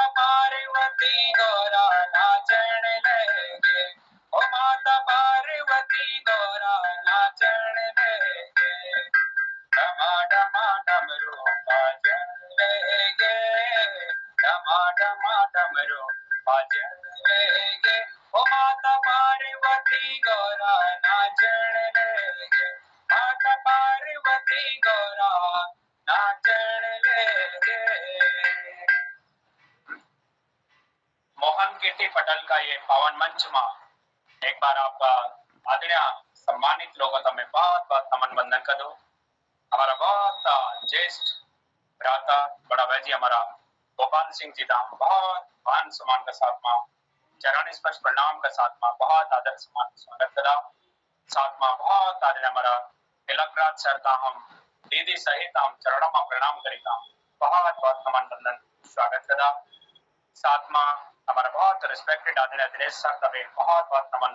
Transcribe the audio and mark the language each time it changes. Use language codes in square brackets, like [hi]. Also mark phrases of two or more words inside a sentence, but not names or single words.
[hne] पार्वती गौरा नाचन लेगे, ओ माता पार्वती गौरा नाचन लेगे, डमा डमा डमरू बाजन लेगे, डमा डमा डमरू बाजन लेगे, ओ माता पार्वती गौरा नाचन लेगे, माता पार्वती गौरा नाचन लेगे। मोहन कीर्ति पटल का ये पावन मंच में एक बार आपका आदरणीय सम्मानित लोगों का मैं बहुत बहुत नमन वंदन कर दूं। हमारा बहुत ज्येष्ठ भ्राता बड़ा भाई जी हमारा गोपाल सिंह जी धाम बहुत मान सम्मान का साथ में चरण स्पर्श प्रणाम का साथ में बहुत आदर सम्मान स्वागत करा, साथ में बहुत आदरणीय हमारा तिलकराज सर का हम दीदी सहित हम चरणों में प्रणाम करेगा, बहुत बहुत नमन वंदन स्वागत करा, साथ में हमारा बहुत रिस्पेक्टेड आदरणीय दिनेश सर का भी बहुत बहुत नमन